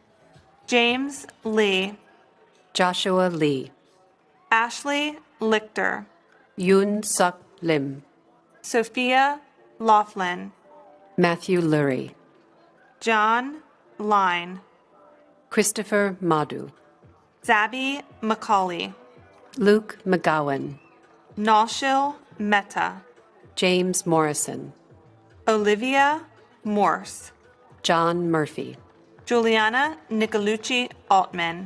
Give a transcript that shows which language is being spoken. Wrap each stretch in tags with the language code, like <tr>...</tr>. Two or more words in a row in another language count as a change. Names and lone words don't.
<en>James Lee, Joshua Lee, Ashley Lichter, Yoon Suk Lim, Sophia Laughlin, Matthew Lurie, John Line, Christopher Madhu, Zabby McCauley, Luke McGowan, Naushil Mehta, James Morrison, Olivia Morse, John Murphy, Juliana Nicolucci Altman,</en>